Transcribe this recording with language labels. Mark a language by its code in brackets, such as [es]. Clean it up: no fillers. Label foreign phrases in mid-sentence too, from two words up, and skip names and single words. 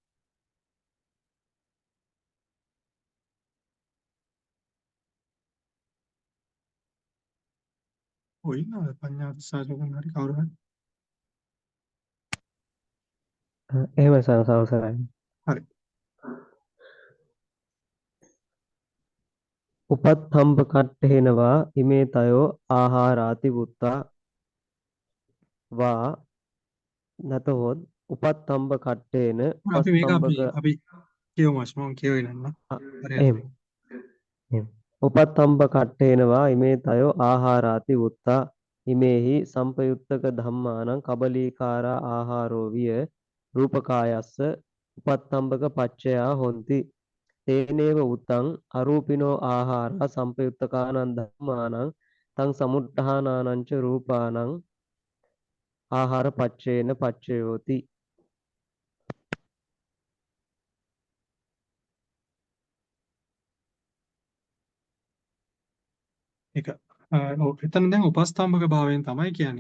[si] ඔය ඉන්නවද පඤ්ඤාත සාජකන් හරි කවුරු හරි? එහෙම සංසවසරයි. හරි. [pi] උපත්ථම්බ කට්ඨේනවා ඉමේ තයෝ ආහාරාති වුත්තා වා නතහොත් උපත්ථම්බ කට්ඨේන [si] අපි මේක උපස්තම්භක අපි කියවමු මම කියවෙ නන්න. හරි. එහෙම එහෙම [pi] උපත්ථම්බ කට්ඨේනවා ඉමේ තයෝ ආහාරාති වුත්තා ඉමේහි සම්පයුත්තක ධම්මානං කබලීකාරා ආහාරෝ විය රූපකායස්ස උපත්ථම්බක පච්චයා හොಂತಿ තේනේව උතං අරූපිනෝ ආහාරා සම්පයුත්තකානං ධම්මානං තං සමුට්ඨානානං ච රූපානං ආහාර පච්චේන පච්චයෝති. [si] ඒක එතන දැන් උපස්තම්භක භාවයෙන් තමයි කියන්නේ.